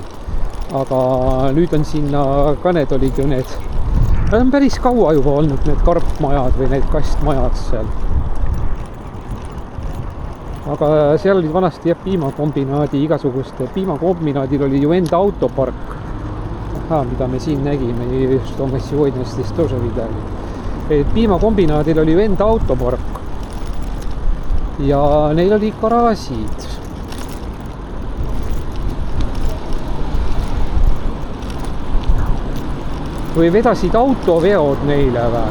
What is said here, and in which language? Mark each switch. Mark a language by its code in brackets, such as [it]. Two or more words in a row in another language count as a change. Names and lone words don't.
[et] Aga nüüd on sinna ka need olid ju need on päris kaua juba olnud need karpmajad või need kastmajad seal. Aga seal olid vanasti piimakombinaadi igasuguste, piimakombinaadil oli ju enda autopark, mida me siin nägime, just on [ru] сегоднястись тоже видали. [et] Piimakombinaadil oli ju enda autopark ja neil oli garaažid. Või vedasid autoveod neile või?